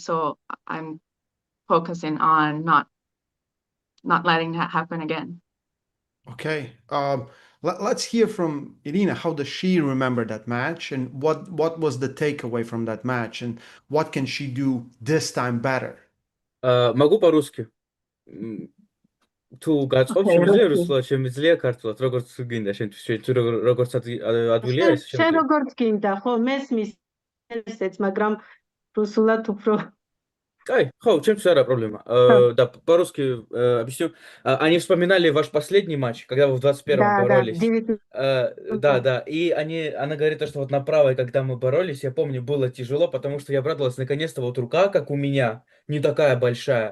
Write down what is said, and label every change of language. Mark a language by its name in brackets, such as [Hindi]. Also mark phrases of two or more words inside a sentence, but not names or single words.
[English] So I'm focusing on not letting that happen again. Okay. Let's hear from Irina. How does she remember that match, and what was the takeaway from that match, and what can she do this time better? [Russian] Могу по-русски. [Georgian] თუ გაწყობს, Okay, შემიძლია Ruski. რუსულად, შემიძლია ქართულად, როგორც გინდა, შენ თუ როგორც ადვილია ეს შენ შემიძლია. როგორც გინდა, ხო, მესმის მაგრამ რუსულად უფრო [Russian] Ай, хоу, чем все проблема? Да, по-русски объясню. Они вспоминали ваш последний матч, когда вы в 21-м да, боролись. 9 Да, и она говорит, что вот на правой, когда мы боролись, я помню, было тяжело, потому что я обрадовалась, наконец-то вот рука, как у меня, не такая большая.